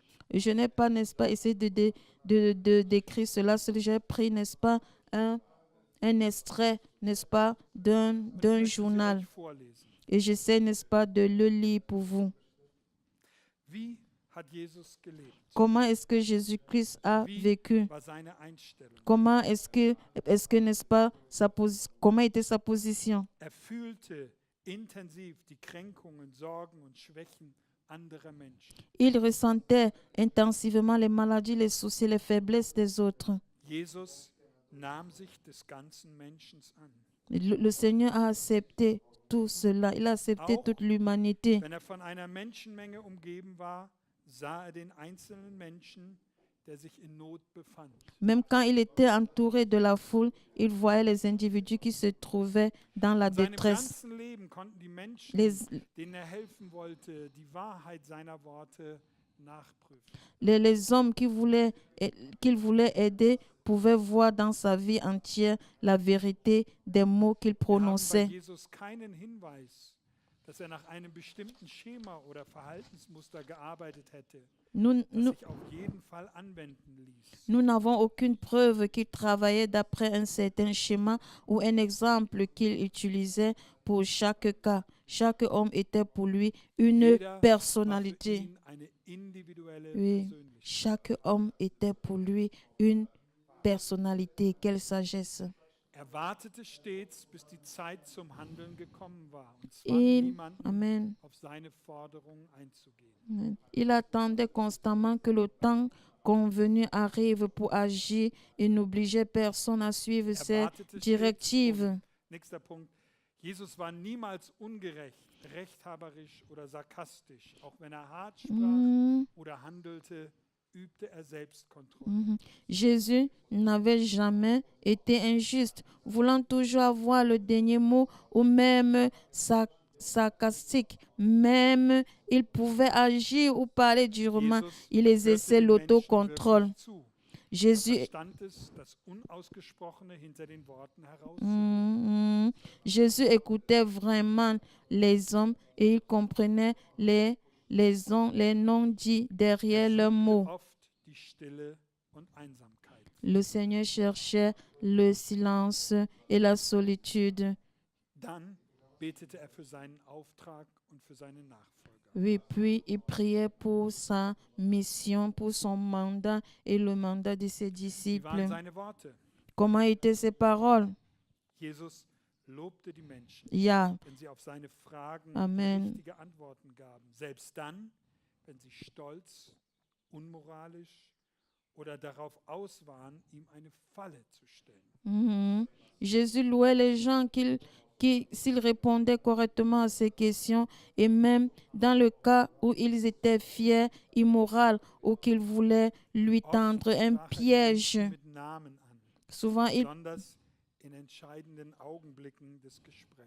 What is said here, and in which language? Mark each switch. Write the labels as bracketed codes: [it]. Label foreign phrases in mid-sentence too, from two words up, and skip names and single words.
[fr] Je n'ai pas, n'est-ce pas, essayé d'écrire cela. J'ai pris, n'est-ce pas, un extrait, n'est-ce pas, d'un [de] Und ich möchte sie [fr] journal. [de] euch vorlesen. [fr] Et j'essaie, n'est-ce pas, de le lire pour vous. [de] Wie hat Jesus gelebt? [fr] Comment est-ce que Jésus-Christ a [de] Wie [fr] vécu? [de] war seine Einstellung? [fr] Comment est-ce que, n'est-ce pas, comment était sa position? [de] Er fühlte intensiv die Kränkungen, Sorgen und Schwächen anderer Menschen. [fr] Il ressentait intensivement les maladies, les soucis, les faiblesses des autres. [de] Jesus nahm sich des ganzen Menschen an. [fr] Le Seigneur a accepté tout cela. Il a accepté [de] Auch [fr] toute l'humanité. [de] Wenn er von einer Menschenmenge umgeben war, sah er den einzelnen Menschen, der sich in Not befand. [fr] Même quand il était entouré de la foule, il voyait les individus qui se trouvaient dans la [de] In seinem [fr] détresse. [de] ganzen Leben konnten die Menschen, denen er helfen wollte, die Wahrheit seiner Worte nachprüfen. [fr] Les hommes qu'il voulait aider pouvaient voir dans sa vie entière la vérité des mots qu'il [de] Wir haben bei [fr] prononçait. [de] Jesus keinen Hinweis, dass er nach einem bestimmten Schema oder Verhaltensmuster gearbeitet hätte, [fr] Nous [de] das sich auf jeden Fall anwenden ließ. [fr] nous n'avons aucune preuve qu'il travaillait d'après un certain schéma ou un exemple qu'il utilisait pour chaque cas. Chaque homme était pour lui une [de] Jeder war für [fr] personnalité. [de] ihn eine individuelle [fr] Oui, [de] Persönlichkeit. [fr] chaque homme était pour lui une personnalité. Quelle sagesse. [de] Er wartete stets, bis die Zeit zum Handeln gekommen war und zwang [fr] Il, [de] niemanden, Amen. auf seine Forderungen einzugehen. Amen. [fr] Il attendait constamment que le temps convenu arrive pour agir et n'obligeait personne à suivre [de] Er [fr] ses [de] wartete stets [fr] directives. [de] und, nächster Punkt, Jesus war niemals ungerecht, rechthaberisch oder sarkastisch. Auch wenn er hart sprach Mhm. oder handelte, übte er Selbstkontrolle. Mhm. [fr] Jésus n'avait jamais été injuste, voulant toujours avoir le dernier mot ou même sarcastique. Même il pouvait agir ou parler durement. [de] Jesus [fr] Il [de] hörte [fr] exerçait [de] den [fr] l'autocontrôle. [de] Menschen wirklich zu. Er [fr] Jésus, [de] verstand es, das Unausgesprochene hinter den Worten herauszuhören. Mhm. [fr] Jésus écoutait vraiment les hommes et il comprenait les non-dits derrière leurs mots. [de] Oft die Stille und Einsamkeit. [fr] Le Seigneur cherchait le silence et la solitude. [de] Dann betete er für seinen Auftrag und für seine Nachfolger. [fr] Oui, puis il priait pour sa mission, pour son mandat et le mandat de ses [de] Wie waren [fr] disciples. [de] seine Worte? [fr] Comment étaient ses paroles? [de] Jesus lobte die Menschen, Ja, wenn sie auf seine Fragen Amen. richtige Antworten gaben. Selbst dann, wenn sie stolz, unmoralisch oder darauf aus waren, ihm eine Falle zu stellen. Mhm. [fr] Jésus louait les gens s'ils répondaient correctement à ces questions et même dans le cas où ils étaient fiers, immoraux ou qu'ils voulaient lui [de] Oft [fr] tendre un [de] sprach er die [fr] piège. [de] Menschen mit Namen an, [fr] Souvent, [de] besonders in entscheidenden Augenblicken des Gesprächs.